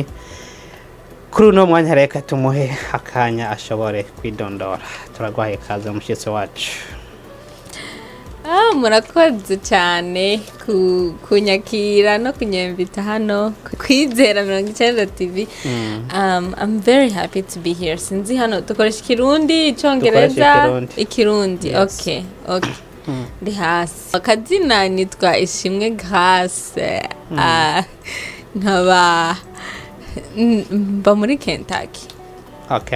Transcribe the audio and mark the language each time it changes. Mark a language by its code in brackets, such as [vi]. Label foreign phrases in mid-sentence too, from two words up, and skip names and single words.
[rw] Kuri uno mwanya reka tumuhe akanya ashobore kwidondora. [rn] Turagwahaye kaze umushitsi wacu. [rw] Murakoze cyane kunyakira no kunyemvita hano kwizera 90 TV. [en] I'm very happy to be here. [rn] Sinzi hano dukoresha Kirundi, Yongereza, Ikirundi. [en] Yes. Okay. [rn] Ndi hasi. [rw] Akazina nitwa Ishimwe Grace. Nkaba mba muri Kentucky. Okay.